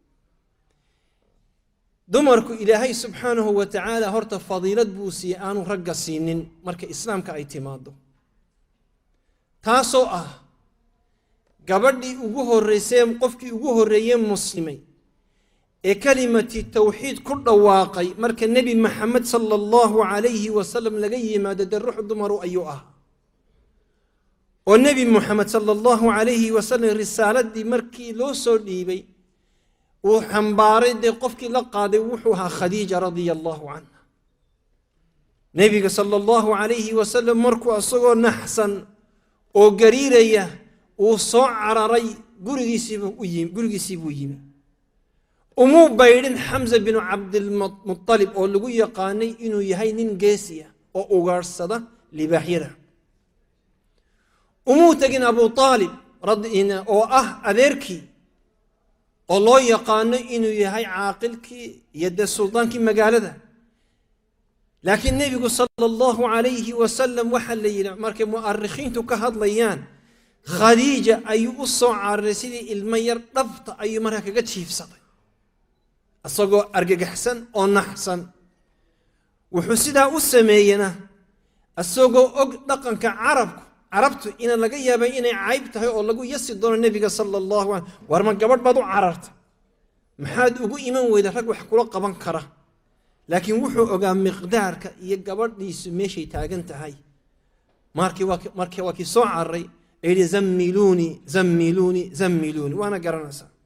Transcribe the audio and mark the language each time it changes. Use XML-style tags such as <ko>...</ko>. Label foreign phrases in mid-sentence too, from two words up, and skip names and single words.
<so>dumarku ilaahay</so> <ar>سبحانه وتعالى</ar> <so>horta fadiilad buu siiyey aanu ragga siinin marka islaamka ay timaado, taasoo ah gabadhii ugu horeysay qofkii ugu horeeyay muslimay ee kalimati tawxiid ku dhawaaqay marka nabi maxamed</so> <ar>صلى الله عليه وسلم</ar> <so>laga yimaado ruux dumaru ayuu ah oo nabi maxamed</so> <ar>صلى الله عليه وسلم</ar> <so>risaaladii markii loo soo dhiibay uu xambaaray qofkii la qaaday wuxuu ahaa khadiija</so> <ar>رضي الله عنها</ar> <so>nabiga</so> <ar>صلى الله عليه وسلم</ar> <so>markuu asagoo naxsan oo gariiraya uu soo cararay gurigiisii buu yimi umuu baydhin xamza bin cabdilmuطalib oo lagu yaqaanay inuu yahay nin geesiya oo ugaarsada libaaxyada umuu tagin abu aalib oo ah adeerkii oo loo yaqaano inuu yahay caaqilkii iyo sultaankii magaalada laakiin nebigu</so> <ar>صلى الله عليه وسلم</ar> <so>waxa la yidhi markay mu'arikhiintu ka hadlayaan khadiija ayuu u soo cararay sidii ilmo yar dhabta ayuu markaa kaga jiifsaday asagoo argagaxsan oo naxsan wuxuu sidaa u sameeyena asagoo og dhaqanka carabtu ina laga yaabay inay cayb tahay oo lagu yasi doono nebiga</so> <ar>صلى الله عليه</ar> <so>war ma gabadh baad u cararta maxaad ugu iman weyda rag wax kula qaban kara laakiin wuxuu ogaa miqdaarka iyo gabadhiisu meeshay taagan tahay markii waa kii soo cararay ayidhi zammiluuni waana garanaysaa</so>